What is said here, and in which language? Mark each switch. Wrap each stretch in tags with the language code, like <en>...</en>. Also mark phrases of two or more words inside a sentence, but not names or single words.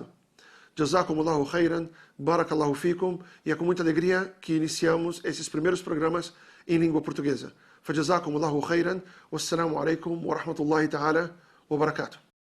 <ar>جزاكم الله خيرا، بارك الله فيكم,</ar> <pt>e é com muita alegria que iniciamos esses primeiros programas em língua portuguesa.</pt> <ar>فجزاكم الله خيرا، والسلام عليكم ورحمة الله تعالى وبركاته.</ar>